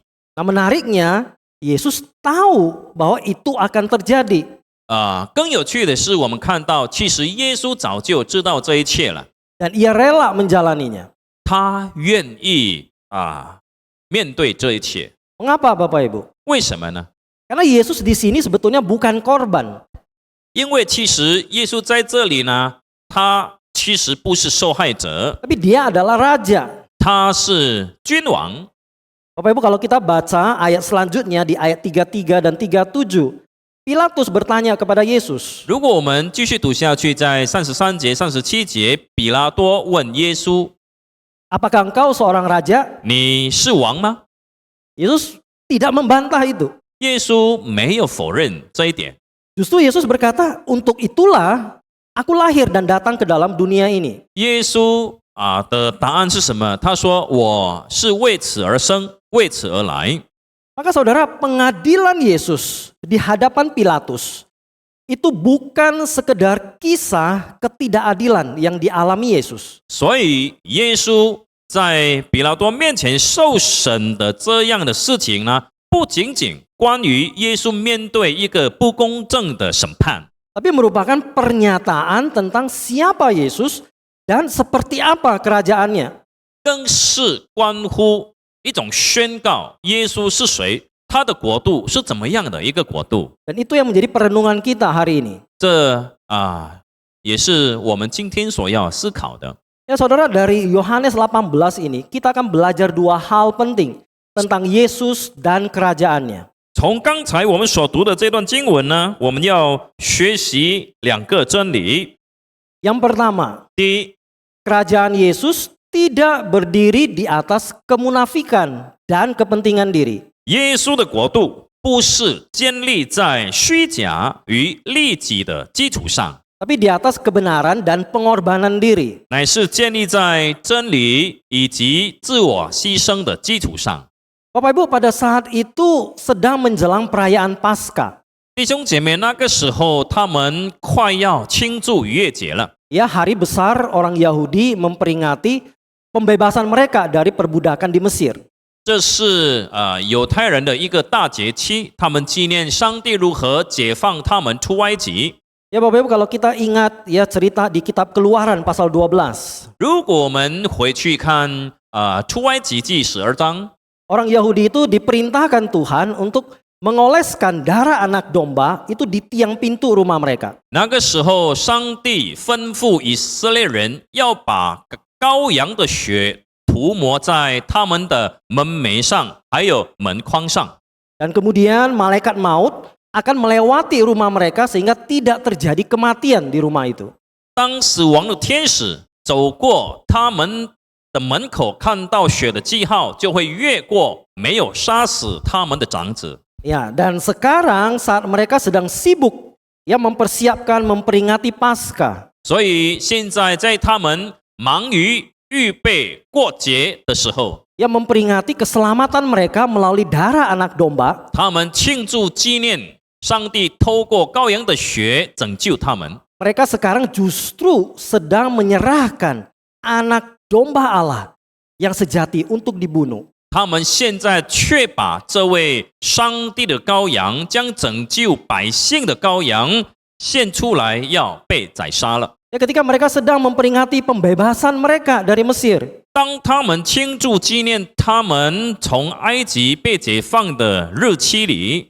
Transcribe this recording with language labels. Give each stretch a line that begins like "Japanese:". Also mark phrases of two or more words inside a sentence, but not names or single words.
Indonesian: Nah, menariknya, Yesus tahu bahwa itu akan terjadi.
Chinese: 更有趣的是，我们看到其实耶稣早就知道这一切了，
Indonesian: Dan ia rela menjalaninya.
Chinese: 他愿意面对这一切。
Indonesian: Mengapa Bapak Ibu?
Chinese: 为什么呢？
Indonesian: Karena Yesus di sini sebetulnya bukan korban.
Chinese: 因为其实耶稣在这里呢，他其实不是受害者，
Indonesian: Tapi dia adalah raja.
Chinese: 他是君王。
Indonesian: Bapak Ibu, kalau kita baca ayat selanjutnya di ayat 33 dan 37, Pilatus bertanya kepada Yesus.
Chinese: 如果我们继续读下去，在33节、37节，比拉多问耶稣
Indonesian: Apakah engkau seorang raja?：“
Chinese: 你是王吗
Indonesian: Yesus tidak membantah itu. ？”
Chinese: 耶稣没有否认这一点，
Indonesian: Justru Yesus berkata, untuk itulah aku lahir dan datang ke dalam dunia ini.
Chinese: 耶稣的答案是什么？他说：“我是为此而生，为此而来。”
Indonesian: Maka saudara, pengadilan Yesus di hadapan Pilatus itu bukan sekedar kisah ketidakadilan yang dialami Yesus.
Chinese: 所以耶稣在比拉多面前受审的这样的事情呢，不仅仅关于耶稣面对一个不公正的审判，
Indonesian: Tapi merupakan pernyataan tentang siapa Yesus dan seperti apa kerajaannya.
Chinese: 更是关乎一种宣告耶稣是谁，他的国度是怎么样的一个国度。
Indonesian: Dan itu yang menjadi perenungan kita hari ini.
Chinese: 这也是我们今天所要思考的。
Indonesian: Ya saudara, dari Yohanes 18 ini kita akan belajar dua hal penting tentang Yesus dan kerajaannya.
Chinese: 从刚才我们所读的这段经文呢，我们要学习两个真理。
Indonesian: Yang pertama,
Chinese: 第一，
Indonesian: kerajaan Yesus tidak berdiri di atas kemunafikan dan kepentingan diri.
Chinese: 耶稣的国度不是建立在虚假与利己的基础上，
Indonesian: Tapi di atas kebenaran dan pengorbanan diri.
Chinese: 乃是建立在真理以及自我牺牲的基础上。
Indonesian: Bapak Ibu, pada saat itu sedang menjelang perayaan Paskah.
Chinese: 弟兄姐妹，那个时候他们快要庆祝逾越节了。
Indonesian: Ya, hari besar orang Yahudi memperingati pembebasan mereka dari perbudakan di Mesir.
Chinese: 这是犹太人的一个大节期，他们纪念上帝如何解放他们出埃及。
Indonesian: Ya Bapak Ibu, kalau kita ingat ya cerita di kitab Keluaran pasal 12.
Chinese: 如果我们回去看出埃及记12章，
Indonesian: Orang Yahudi itu diperintahkan Tuhan untuk mengoleskan darah anak domba itu di tiang pintu rumah mereka.
Chinese: 那个时候上帝吩咐以色列人要把羔羊的血涂抹在他们的门楣上，还有门框上。
Indonesian: Dan kemudian malaikat maut akan melewati rumah mereka sehingga tidak terjadi kematian di rumah itu.
Chinese: 当死亡的天使走过他们的门口，看到血的记号，就会越过，没有杀死他们的长子。
Indonesian: Ya, dan sekarang saat mereka sedang sibuk ya mempersiapkan memperingati Paskah.
Chinese: 所以现在在他们忙于预备过节的时候，
Indonesian: Ya memperingati keselamatan mereka melalui darah anak domba.
Chinese: 他们庆祝纪念上帝透过羔羊的血拯救他们。
Indonesian: Mereka sekarang justru sedang menyerahkan anak domba Allah yang sejati untuk dibunuh.
Chinese: 他们现在却把这位上帝的羔羊，将拯救百姓的羔羊献出来，要被宰杀了。
Indonesian: Ya, ketika mereka sedang memperingati pembebasan mereka dari Mesir.
Chinese: 当他们庆祝纪念他们从埃及被解放的日期里，